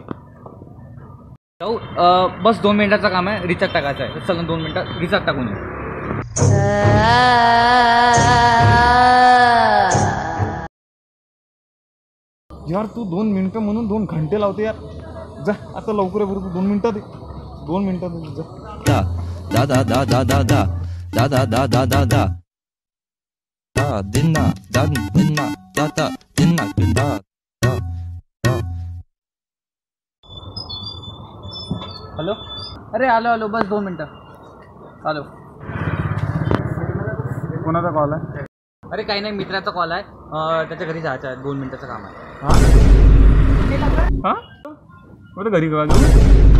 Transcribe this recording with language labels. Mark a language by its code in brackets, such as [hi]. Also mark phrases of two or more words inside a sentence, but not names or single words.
[mr] जाऊ, बस 2 मिनिटाचं काम आहे, रिचार्ज टाकायचं आहे. चल 2 मिनिटात रिचार्ज टाकून येऊ. यार तू 2 मिनिटं म्हणून 2 घंटे लावते यार. जा आता लवकर आहे, बरोबर 2 मिनिटात ये. 2 मिनिटात जा. da da da da da da da da da da da da da dinna dan dinna da da dinna da da da. हॅलो. अरे आलो बस 2 मिनिटं आलो. कोणाचा कॉल आहे? अरे काही नाही, मित्राचा कॉल आहे, त्याच्या घरी जायचं आहे. 2 मिनिटाचं काम आहे. हा बरं घरी का जाऊ?